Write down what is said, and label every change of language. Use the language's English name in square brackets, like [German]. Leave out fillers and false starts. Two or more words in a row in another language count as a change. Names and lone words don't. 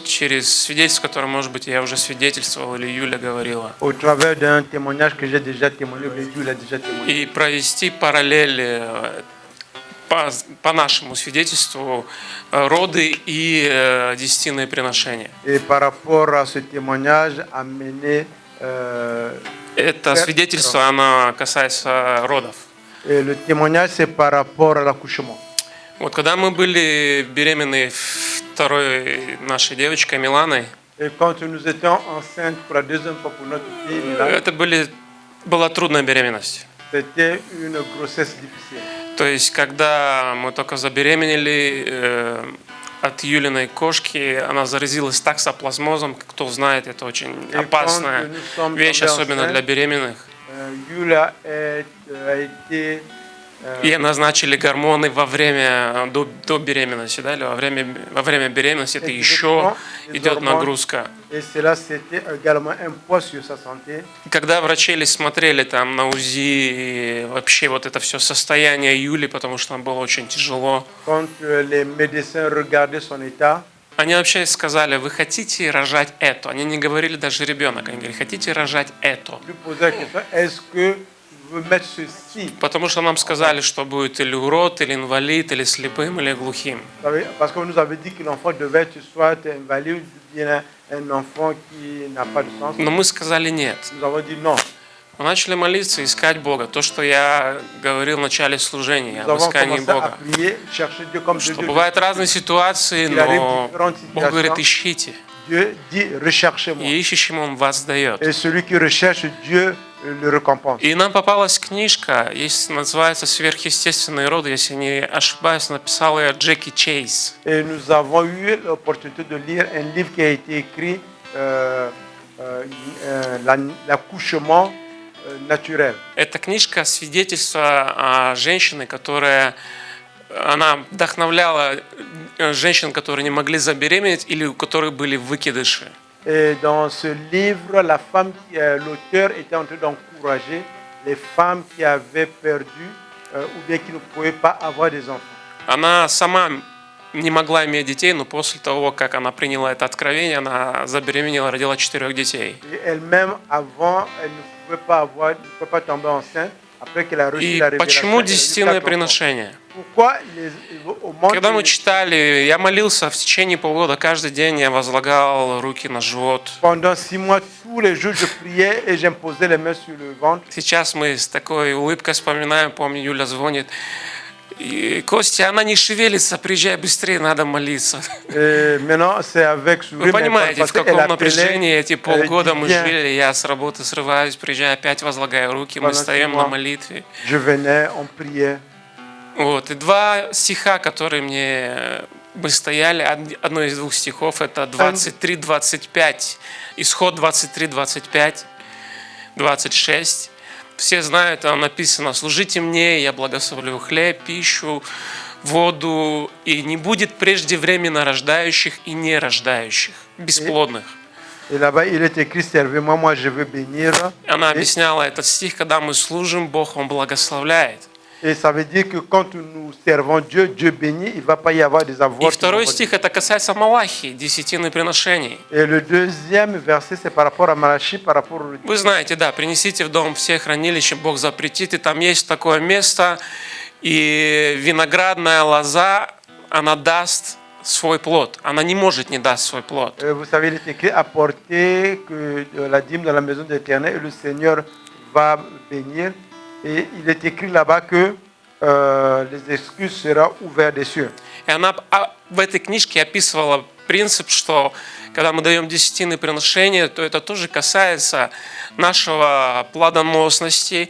[Russian] через свидетельство, которое, может быть, я уже свидетельствовал или Юля говорила, [French] au travers d'un témoignage que j'ai déjà témoigné, ou Dieu l'a déjà témoigné. [Russian] и провести параллели по нашему свидетельству роды и десятинные приношения. [French] Et par rapport à ce témoignage, amener [Russian] Это свидетельство, оно касается родов. [French] et le témoignage, c'est par rapport à l'accouchement. [Russian] Вот когда мы были беременны второй нашей девочкой Миланой, [French] Et quand nous étions enceintes pour la deuxième fois pour notre fille, Mila, [Russian] это была трудная беременность. [French] c'était une grossesse difficile. [Russian] То есть, когда мы только забеременели от Юлиной кошки, она заразилась таксоплазмозом. Кто знает, это очень опасная вещь, особенно для беременных. [French] Yulia a été [Russian] Ей назначили гормоны до беременности, да, или во время беременности это еще идет нагрузка. [French] et cela c'était également un poids sur sa santé. [Russian] И когда врачи смотрели там на УЗИ вообще вот это все состояние Юли, потому что нам было очень тяжело, [French] Quand les médecins regardaient son état, [Russian] они вообще сказали: вы хотите рожать это? Они не говорили даже ребенок, они говорили: хотите рожать это? [French] lui posaient la question, est-ce que vous mettre ceci? [Russian] Потому что нам сказали, что будет или урод, или инвалид, или слепым, или глухим. [French] Parce qu'on nous avait dit que l'enfant devait être soit invalide ou bien un enfant qui n'a pas de sens. [Russian] Но мы сказали нет. [French] Nous avons dit non. [Russian] Мы начали молиться, искать Бога. То, что я говорил в начале служения, [French] Nous [Russian] об [French] avons [Russian] искании [French] commencé à [Russian] Бога. [French] prier, chercher Dieu comme [Russian] Что [French] Dieu. [Russian] бывают разные ситуации, но Бог говорит: ищите. [French] Dieu dit recherchez-moi. [Russian] И ищущим Он воздает. [French] Et celui qui recherche Dieu le récompense. [Russian] И нам попалась книжка, есть, называется «Сверхъестественные роды», если не ошибаюсь, написал ее Джеки Чейз. [French] Et nous avons eu l'opportunité de lire un livre qui a été écrit l'accouchement naturel. [Russian] Эта книжка свидетельство о женщине, которая она вдохновляла женщин, которые не могли забеременеть или у которых были выкидыши. [French] Et dans ce livre, la femme, l'auteur était en train d'encourager les femmes qui avaient perdu ou bien qui ne pouvaient pas avoir des enfants. [Russian] Она сама не могла иметь детей, но после того, как она приняла это откровение, она забеременела, родила 4 детей. [French] Et elle-même, avant, elle ne pouvait pas tomber enceinte. Après qu'elle a reçu [Russian] И [French] la révélation, [Russian] почему [French] elle a eu [Russian] десятинное [French] 4 enfants. [Russian] приношение? [French] Pourquoi au monde [Russian] Когда мы читали, я молился в течение полгода, каждый день я возлагал руки на живот. [French] Pendant 6 mois, tous les jours, je priais et j'imposais les mains sur le ventre. [Russian] Сейчас мы с такой улыбкой вспоминаем, помню, Юля звонит. И, Костя, она не шевелится, приезжай быстрее, надо молиться. [French] Et maintenant, c'est avec sourire. [Russian] Вы понимаете, в каком [French] elle [Russian] напряжении эти полгода мы [French] viens. [Russian] жили, я с работы срываюсь, приезжаю, опять возлагаю руки, мы [French] Pendant [Russian] стоим [French] 6 [Russian] на [French] mois. [Russian] молитве. [French] Je venais, on priait. [Russian] Вот. И 2 стиха, которые мы стояли, одно из 2 стихов, это 23-25, исход 23-25, 26. Все знают, там написано: «Служите мне, я благословлю хлеб, пищу, воду, и не будет преждевременно рождающих и нерождающих, бесплодных». [French] Et là-bas, il est écrit, servez-moi, moi je veux bénir. [Russian] Она объясняла этот стих, когда мы служим, Бог, Он благословляет. [French] Et ça veut dire que quand nous servons Dieu, Dieu bénit, il ne va pas y avoir des [Russian] И [French] avoirs. [Russian] второй стих, это касается Малахии, десятины приношений. [French] Et le deuxième verset, c'est par rapport à Malachie, par rapport au... [Russian] Вы знаете, да, принесите в дом все хранилища, Бог запретит, и там есть такое место, и виноградная лоза, она даст свой плод. Она не может не дать свой плод. [French] Vous savez, il est écrit apporter que la dîme dans la maison de l'Éternel et le Seigneur va bénir. Et il est écrit là-bas que les excuses seront ouvertes des cieux. [Russian] И она в этой книжке описывала принцип, что когда мы даем десятины приношения, то это тоже касается нашего плодоносности.